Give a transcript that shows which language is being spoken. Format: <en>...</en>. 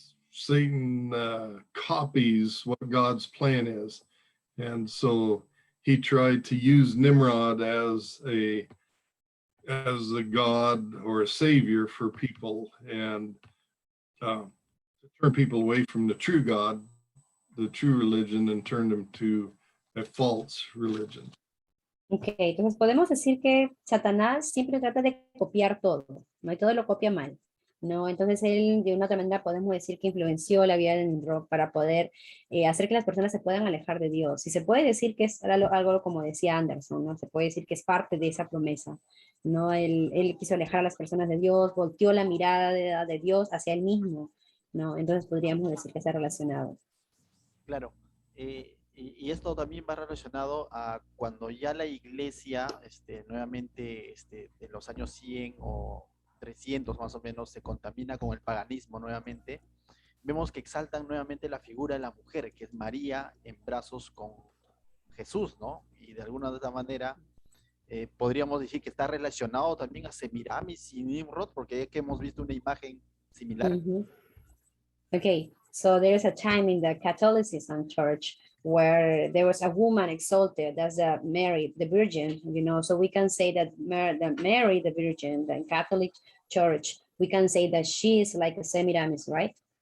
<en>Satan copies what God's plan is, and so he tried to use Nimrod as a god or a savior for people, and to turn people away from the true God, the true religion, and turn them to a false religion.</en> <es>Ok, entonces podemos decir que Satanás siempre trata de copiar todo, ¿no? Y todo lo copia mal, ¿no? Entonces él, de una otra manera, podemos decir que influenció la vida de Nimrod para poder hacer que las personas se puedan alejar de Dios. Y se puede decir que es algo como decía Anderson, ¿no? Se puede decir que es parte de esa promesa, ¿no? Él quiso alejar a las personas de Dios, volteó la mirada de Dios hacia él mismo, ¿no? Entonces podríamos decir que está relacionado. Claro. Y esto también va relacionado a cuando ya la iglesia, nuevamente, de los años 100 o 300 más o menos, se contamina con el paganismo nuevamente. Vemos que exaltan nuevamente la figura de la mujer, que es María en brazos con Jesús, ¿no? Y de alguna otra manera podríamos decir que está relacionado también a Semiramis y Nimrod, porque es que hemos visto una imagen similar. Mm-hmm.</es> <en>Okay, so there is a time in the Catholicism church where there was a woman exalted, that's Mary, the Virgin, you know, so we can say that Mary, the Virgin, the Catholic Church, we can say that she is like a Semiramis, right?</en>